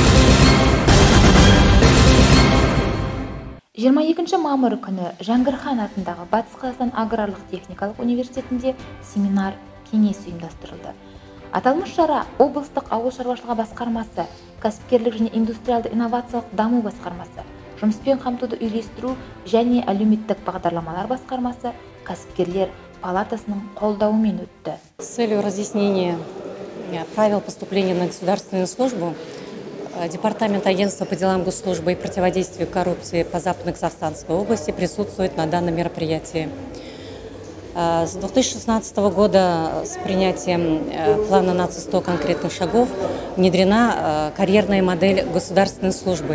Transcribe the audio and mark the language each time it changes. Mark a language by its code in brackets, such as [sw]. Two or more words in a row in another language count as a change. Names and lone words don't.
[kk] 22 мамыр күні Жәңгір Хан атындағы Батыс Қазақстан аграрлық техникалық университетінде семинар кеңес ұйымдастырылды. Аталмыш шара облыстық ауыл шаруашылығы басқармасы, кәсіпкерлік және индустриалды инновациялық даму басқармасы, жұмыспен қамтуды үйлестіру және әлеуметтік бағдарламалар басқармасы, кәсіпкерлер палатасының қолдауымен өтті. [ru] С целью разъяснения правил поступления на государственную службу Департамент агентства по делам госслужбы и противодействию коррупции по Западно-Казахстанской области присутствует на данном мероприятии. С 2016 года с принятием плана нации 100 конкретных шагов внедрена карьерная модель государственной службы.